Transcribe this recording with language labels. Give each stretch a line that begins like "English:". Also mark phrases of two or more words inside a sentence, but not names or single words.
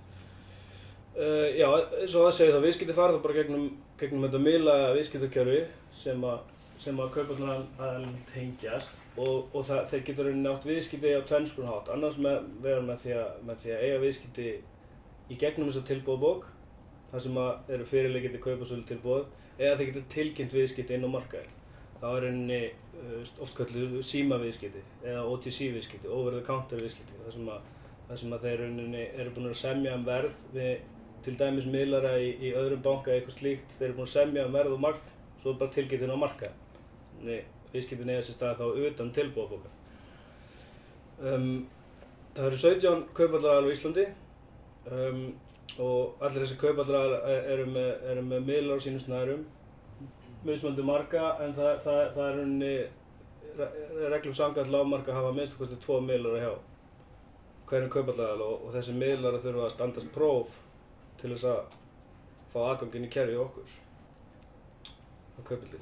Icelandic: Já, eins og það segir þá, viðskipti fara þá bara gegnum þetta miðlæga viðskiptakerfi sem að kaupendaraðilum tengjast og þeir geta átt viðskipti á tvenns konar hátt. Annars vera með því að eiga viðskipti í gegnum þessa tilboðbók, þar sem eru fyrirliggjandi kaup- og sölutilboð, eða þeir geta tilkynnt viðskipti inn á markaðinn. Það er oft kölluð símaviðskipti eða OTC viðskipti,
English: over the counter
Icelandic: viðskipti, þar sem að þeir eru búin að semja verð við til dæmis miðlara í öðrum banka eða eitthvað slíkt. Þeir eru búin að semja verð og magn, svo bara tilkynnt inn á markaðinn. Viðskiptin eiga sér stað þá utan tilboðbókar. Það eru 17 kaupendaraðilar á Íslandi og allir þessi kaupendaraðilar eru með miðlar á sínum snærum, mismunandi marga, en það er reglum samkvæmt lágmark að hafa minnst kosti 2 miðlara hjá hverjum kaupendaraðila og þessi miðlara þurfa að standast próf til þess að fá aðgang inn í kerfið okkur á kaupendil.